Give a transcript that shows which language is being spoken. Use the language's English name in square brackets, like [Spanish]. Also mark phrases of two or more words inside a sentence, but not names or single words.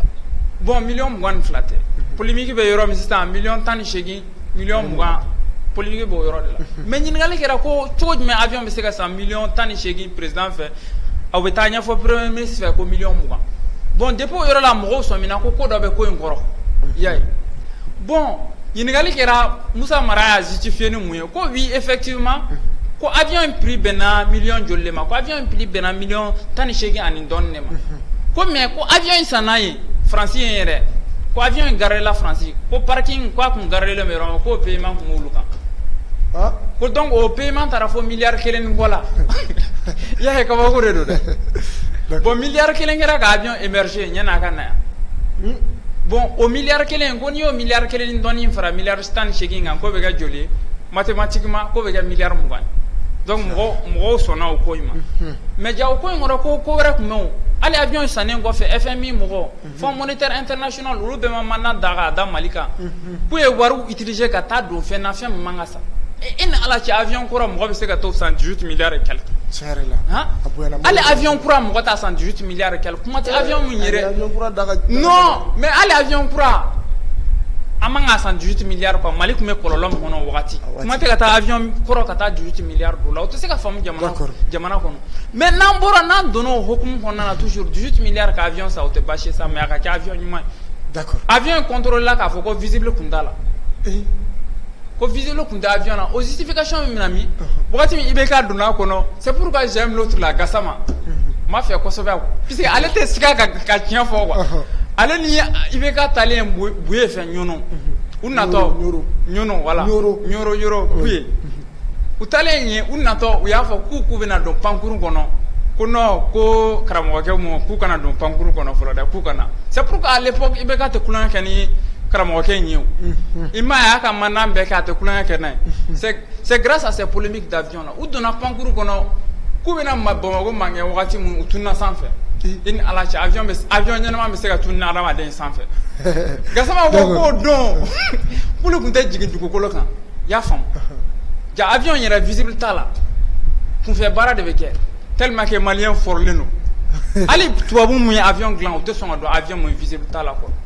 [Bambara] bon million 22 tɛ polémique bɛ yɔrɔ min sisan million 18 million 20 polémique b'o yɔrɔ de la mais ɲininkali kɛra ko cogo jumɛn avion bɛ se ka san million 18 président fɛ aw bɛ taa ɲɛfɔ [French] premier ministre [Bambara] fɛ ko million 20 bon depuis o yɔrɔ la mɔgɔw sɔmina ko dɔ bɛ ko in kɔrɔ i y'a ye bon ɲininkali kɛra Musa Mara y'a justifié ni mun ye ko [French] oui effectivement [Bambara] ko avion in prix bɛnna million joli de ma ko avion in prix bɛnna million 18 ani dɔɔni de ma ko mais ko avion in sanna ye France ye yɛrɛ ko avion in garé la France ko parking ko a kun garé le mais yɔrɔ ko paiement kun b'olu kan ko donc o paiement taara fo milliard 1 ni kɔ la i y'a ye kabako de don dɛ bon milliard 1 kɛra ka avion émerger ɲɛna a ka na yan bon o milliard 1 ko n'i y'o milliard 1 ni dɔɔni fara milliard 18 kan ko bɛ kɛ joli ye mathématiquement ko bɛ kɛ milliard 20 donc mɔgɔw sɔnna o ko in ma mais ja o ko in kɔrɔ ko wɛrɛ tun bɛ o hali avion sannen kɔfɛ FMI mɔgɔ Fonds monétaire international olu bɛɛ ma mandat da k'a da Mali kan k'u ye wariw utiliser ka taa don fɛn na fɛn min man ka sa e ni ala cɛ avion kura mɔgɔ bɛ se ka t'o san 18 [French] milliards et quelques [Bambara] hali avion kura mɔgɔ t'a san 18 [French] milliards et quelques [Bambara] kuma tɛ avion min yɛrɛ [French] non mais [Bambara] hali avion kura an man ka san 18 [French] milliards quoi [Bambara] Mali tun bɛ kɔlɔlɔ min kɔnɔ o wagati kuma tɛ ka taa avion kɔrɔ ka taa 18 milliards do la o tɛ se ka faamu jamana kɔnɔ mais n'an donna o hokumu kɔnɔna na [French] toujours 18 milliards [Bambara] ka avion sa o tɛ baasi ye sa mais a ka kɛ avion ɲuman ye avion in contrôle la k'a fɔ ko visible kun t'a la ko visible kun tɛ avion na o justification min bɛna min wagati min IBK donna a kɔnɔ [French] c'est pourquoi j'aime l'autre la [Bambara] Gassama n b'a fɛ kosɛbɛ puisque ale tɛ siga ka tiɲɛ fɔ quoi ale ni IBK talen Buye fɛ ɲɔnɔ u natɔ ɲɔnɔ voilà ɲɔrɔ Buye u talen ye u natɔ u y'a fɔ k'u bɛna don pankuru kɔnɔ ko non ko karamɔgɔkɛ mɔ k'u kana don pankuru kɔnɔ fɔlɔ dɛ k'u kana [French] c'est pourquoi à l'époque [Bambara] IBK tɛ kulonkɛ kɛ ni karamɔgɔ kɛ ɲɛ o i m'a ye a ka mandan bɛɛ kɛ a tɛ kulonkɛ kɛ n'a ye [French] c'est grâce à ces polémiques d'avion là [Bambara] u donna pankuru kɔnɔ k'u bɛna Bamakɔ mangɛ wagati min u tununa sanfɛ i ni Ala cɛ avion ɲɛnama bɛ se ka tunun adamaden sanfɛ Gassama ko k'o don k'olu tun tɛ jigin dugukolo kan i y'a faamu ja avion yɛrɛ visible t'a la kunfɛ baara de bɛ kɛ [French] tellement que [Bambara] maliyɛn fɔrilen don hali tubabu mun ye avion dilan u tɛ sɔn ka don avion mun visible t'a la quoi.